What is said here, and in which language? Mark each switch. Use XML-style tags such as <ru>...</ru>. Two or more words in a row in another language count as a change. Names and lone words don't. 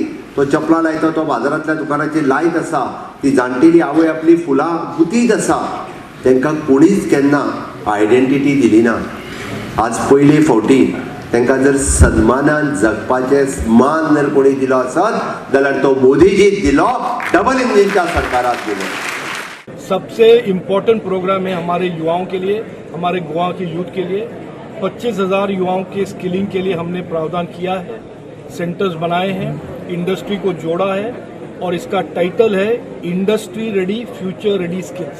<kok>तो चपला लायता, तो बाजारांतल्या दुकानाची लायट आसा, ती जाणटेली आवय आपली फुलां गुतीत आसा, तांकां कोणीच केन्ना आयडेंटिटी दिली ना। आज पयले फावटी तांकां जर सन्मानान जगपाचें मान जर कोणी दिलो आसत जाल्यार तो मोदीजीच दिलो, डबल इंजिनच्या सरकाराक दिलो।</kok> <hi>सबसे इम्पोर्टेंट प्रोग्राम है हमारे युवाओं के लिए, हमारे गोवा के यूथ के लिए। 25,000 युवाओं के स्किलिंग के लिए हमने प्रावधान किया है, सेंटर्स बनाए हैं, इंडस्ट्री को जोड़ा है और इसका टाइटल है</hi> <en>industry ready future ready skills.</en>